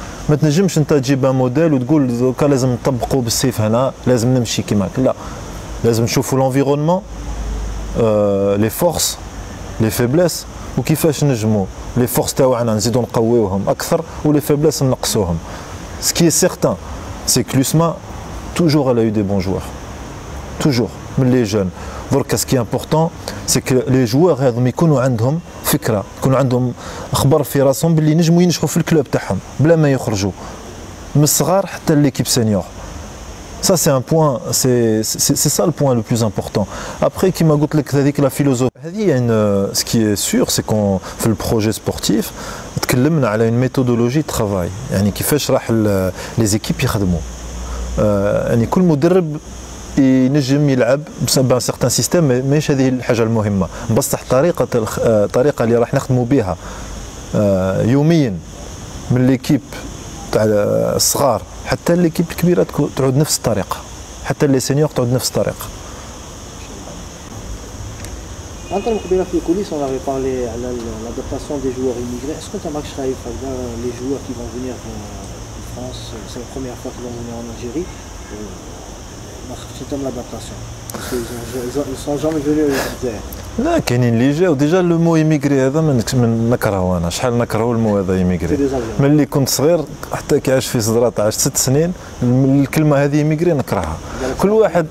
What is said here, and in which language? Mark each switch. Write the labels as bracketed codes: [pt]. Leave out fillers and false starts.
[ar] ما تنجمش انت تجيب ان موديل وتقول دوكا لازم نطبقوا بالسيف هنا، لازم نمشي كيما هكا، لا، لازم نشوفوا l'environnement، لي فورس، لي فيبليس، وكيفاش نجموا لي فورس تاعنا نزيدوا نقويوهم اكثر ولي فيبليس نقصوهم. [fr] Ce qui est certain, c'est que l'USMA toujours elle a eu des bons joueurs. Toujours من les jeunes. [ar] درك [fr] ce qui est important, c'est que les joueurs [ar] هذم يكونوا عندهم فكره، يكونوا عندهم خبر في راسهم باللي نجموا ينجحوا في الكلوب تاعهم بلا ما يخرجوا من الصغار حتى ليكيب سينيور. [fr] Ça c'est un point, c'est ça le point le plus important. [ar] Après كيما قلت لك هذيك لا فيلوزوفي هذه [fr] ce qui est sûr c'est qu'on [ar] في البروجي سبورتيف تكلمنا على [fr] une méthodologie de travail، [ar] يعني كيفاش راح لي زيكيب يخدموا. يعني كل مدرب ينجم يلعب بسبب سيغتان سيستيم، ماهيش هذه الحاجه المهمه، بصح الطريقه اللي راح نخدموا بها يوميا من ليكيب تاع الصغار حتى ليكيب الكبيره تعود نفس الطريقه، حتى لي سينيور تعود نفس الطريقه. انت مقبله في الكوليس [fr] on avait parlé [ar] على [fr] l'adaptation des joueurs immigrés. Est-ce que tu as marqué خايف les joueurs qui vont venir en France, c'est la première fois qu'ils vont venir en Algérie. [ar] ما خفتش انت من لادابتاسيون [fr] ils sont jamais venus [ar] للجزائر. لا كاينين اللي جاو ديجا لو مو ايميغري هذا من نكرهه انا شحال نكرهه المو هذا ايميغري ملي كنت صغير حتى كي عاش في صدرات عاش 6 سنين الكلمه هذه ايميغري نكرهها كل واحد